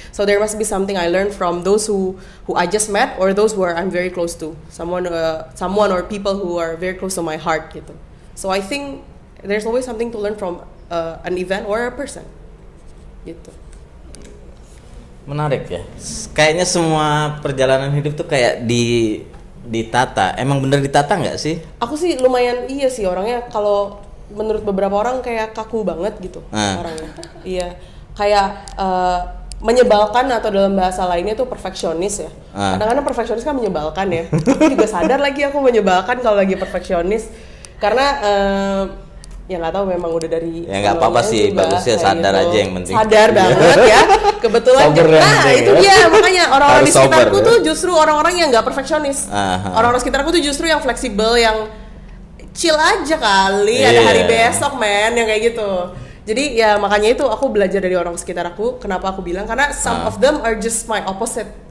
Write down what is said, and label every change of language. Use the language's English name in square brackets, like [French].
[English] So there must be something I learned from those who I just met or those who I'm very close to, someone or people who are very close to my heart [Indonesian] gitu. [English] So I think there's always something to learn from an event or a person [Indonesian] gitu. Menarik ya. Kayaknya semua perjalanan hidup tuh kayak ditata. Emang bener ditata nggak sih? Aku sih lumayan iya sih orangnya, kalau menurut beberapa orang kayak kaku banget gitu orangnya. Iya, kayak menyebalkan atau dalam bahasa lainnya tuh perfeksionis ya. Kadang-kadang perfeksionis kan menyebalkan ya. Aku juga sadar lagi aku menyebalkan kalau lagi perfeksionis karena ya nggak tahu, memang udah dari ya nggak apa-apa sih, bagusnya sadar gitu. aja yang penting. Sadar banget ya, kebetulan itu dia makanya orang-orang di sekitarku tuh justru orang-orang yang nggak perfeksionis. Orang-orang sekitarku tuh justru yang fleksibel, yang chill aja kali, ada hari besok men, yang kayak gitu. Jadi ya makanya itu aku belajar dari orang sekitar aku. Kenapa aku bilang, karena [English] some of them are just my opposite.